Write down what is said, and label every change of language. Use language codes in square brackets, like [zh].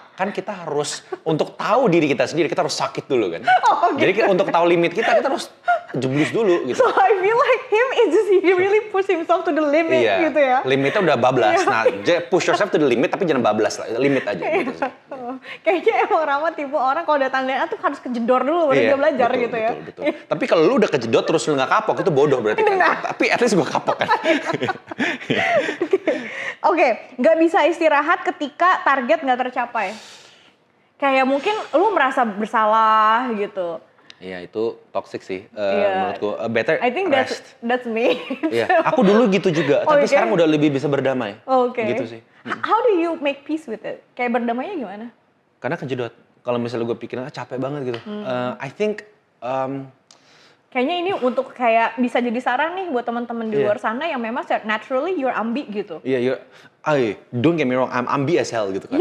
[id] Kan kita harus untuk tahu diri kita sendiri, kita harus sakit dulu kan. Jadi untuk tahu limit kita harus jeblus dulu gitu. [en] So I feel like him is just he really push himself to the limit [id] gitu ya. Limitnya udah bablas. Nah, [en] push yourself to the limit [id] tapi jangan bablas lah, limit aja gitu sih. Kayaknya emang Rama tipe orang kalau datang DNA tuh harus kejedor dulu baru dia belajar gitu ya. Betul. Tapi kalau lu udah kejedot terus lu nggak kapok itu bodoh berarti kan. Tapi at least gue kapok kan. Oke, nggak bisa istirahat ketika target nggak tercapai. Kayak mungkin lu merasa bersalah gitu. Iya itu toxic sih menurutku. [en] Better I think rest. that's me. [id] Iya, aku dulu gitu juga, tapi sekarang udah lebih bisa berdamai. Gitu sih. [en] How do you make peace with it? [id] Kayak berdamainya gimana? Karena kejedot. Kalau misalnya gue pikirin capek banget gitu. [en] I think [id] kayaknya ini untuk kayak bisa jadi saran nih buat teman-teman di luar sana yang memang [en] naturally you're ambi [id] gitu. [en] Iya, don't get me wrong, I'm ambi as hell gitu kan.